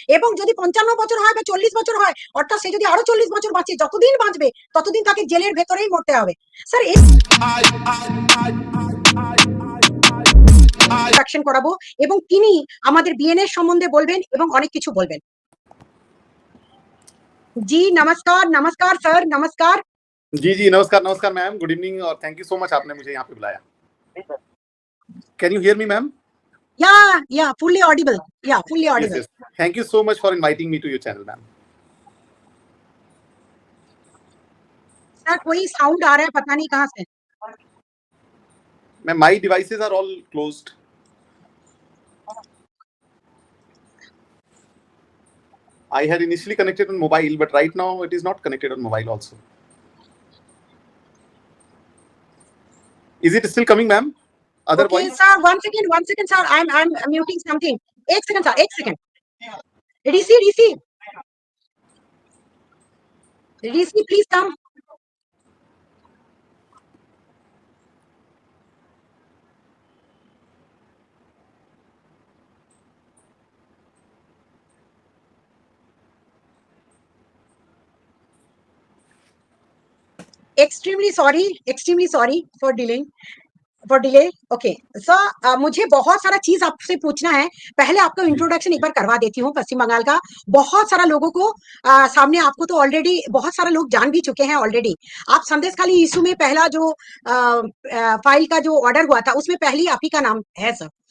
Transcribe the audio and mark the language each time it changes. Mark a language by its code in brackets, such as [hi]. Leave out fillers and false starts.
[bn] এবং যদি 55 বছর হয় বা 40 বছর হয়, অর্থাৎ সে যদি আরো 40 বছর বাঁচে, যতদিন বাঁচবে ততদিন তাকে জেলের ভেতরেই মরতে হবে। স্যার অ্যাকশন করাবো এবং তিনি আমাদের বিএনএস সম্বন্ধে বলবেন এবং অনেক কিছু বলবেন। [hi] जी नमस्कार, नमस्कार सर, नमस्कार। जी जी नमस्कार नमस्कार मैम, [en] good evening [hi] और [en] thank you so much [hi] आपने मुझे यहाँ पे बुलाया। [en] Can you hear me ma'am? Yeah fully audible, yeah fully audible. Thank you so much for inviting me to your channel ma'am. [hi] Sir कोई साउंड आ रहा है, पता नहीं कहाँ से। [en] Ma'am my devices are all closed. I had initially connected on mobile, but right now it is not connected on mobile also. Is it still coming, ma'am? Okay, sir, one second, sir. I'm muting something. एक second, sir, एक second. Rishi, please come. Extremely sorry for delay. [hi] Okay sir, मुझे बहुत सारा चीज आपसे पूछना है। पहले आपको इंट्रोडक्शन एक बार करवा देती हूँ पश्चिम बंगाल का। बहुत सारा लोगों को सामने आपको तो ऑलरेडी बहुत सारा लोग जान भी चुके हैं ऑलरेडी। आप संदेश खाली इशू में पहला जो फाइल का जो ऑर्डर हुआ था उसमें पहली आप ही का नाम है सर।